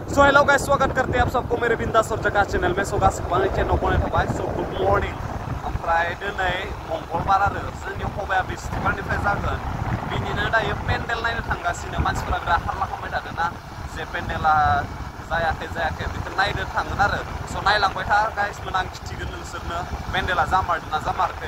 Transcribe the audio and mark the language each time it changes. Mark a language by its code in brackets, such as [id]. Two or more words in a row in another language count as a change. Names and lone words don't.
[hi] हेलो गाइस, स्वागत करते हैं आप सबको मेरे बिंदास और जगह चैनल में। [brx] सो गासिबो आंनि चैनल बनायनाय थाबाय। [en] So good morning. [brx] ओमफ्राय दिनै मंगलबार आरो जोंनि फबाया बिस्थिबारनिफ्राय जागोन। बिनिनो दायो पेन्डेल नायनो थांगासिनो। मानसिफोरा बिराद हाल्ला खालामबाय थादोंना जे पेन्डेला जायाखै बेखौ नायनो थांगोन आरो। सो नायलांबाय था गाइस, आं खिथिगोन नोंसोरनो पेन्डेला जामारदोंना जामाराखै।